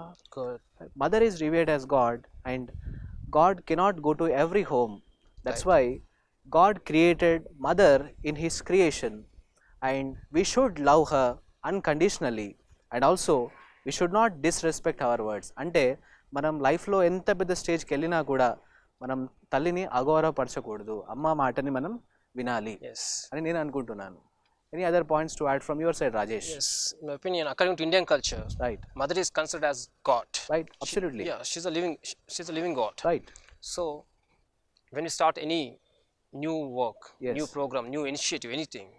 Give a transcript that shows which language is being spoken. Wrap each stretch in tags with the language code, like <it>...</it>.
<en>Good. Mother is revered as God, and God cannot go to every home. That's why God created mother in his creation, and we should love her unconditionally, and also we should not disrespect our words.</en> <te>అంటే మనం లైఫ్లో ఎంత పెద్ద స్టేజ్కి వెళ్ళినా కూడా మనం తల్లిని అగౌరవపరచకూడదు, అమ్మ మాటని మనం వినాలి</te> <en>Yes.</en> <te>అని నేను అనుకుంటున్నాను.</te> <en>Any other points to add from your side, Rajesh? Yes. In my opinion, according to Indian culture, Right, mother is considered as God. right, absolutely. Yeah, she's a living God. Right, So when you start any new work, Yes. new program, new initiative, anything,</en>